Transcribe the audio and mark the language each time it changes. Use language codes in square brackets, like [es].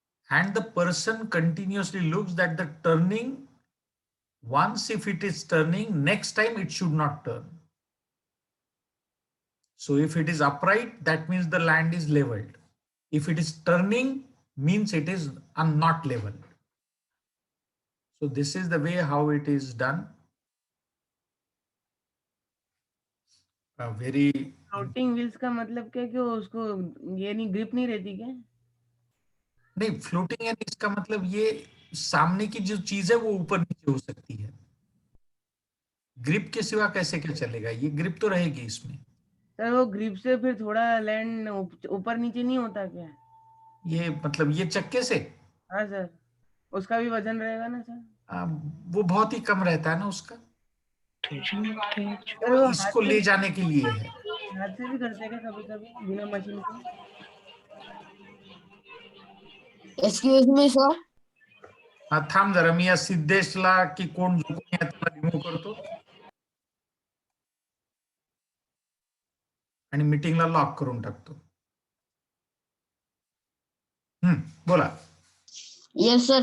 [en] And the person continuously looks that the turning, once if it is turning, next time it should not turn. So if it is upright, that means the land is leveled. If it is turning, means it is not leveled. So this is the way how it is done. A very [hi] floating wheels का मतलब क्या कि उसको ये नहीं grip नहीं रहती क्या? नहीं, फ्लोटिंग है इसका मतलब ये सामने की जो चीज है वो ऊपर नीचे हो सकती है. ग्रिप के सिवा कैसे क्या चलेगा? ये ग्रिप तो रहेगी इसमें. सर वो ग्रिप से फिर थोड़ा लैंड ऊपर नीचे नहीं होता क्या? ये मतलब ये चक्के से? हाँ सर, उसका भी वजन रहेगा ना सर? वो बहुत ही कम रहता है ना उसका. सर वो इसको ले जाने के लिए है. हाथ से भी करते हैं कभी कभी बिना मशीन के? [en] Excuse me sir. [mr] थांब जरा, मी या सिद्धेशला की कोण झोपून आहे त्याला रिमूव्ह करतो आणि मीटिंगला लॉक करून टाकतो. बोला. [en] Yes sir.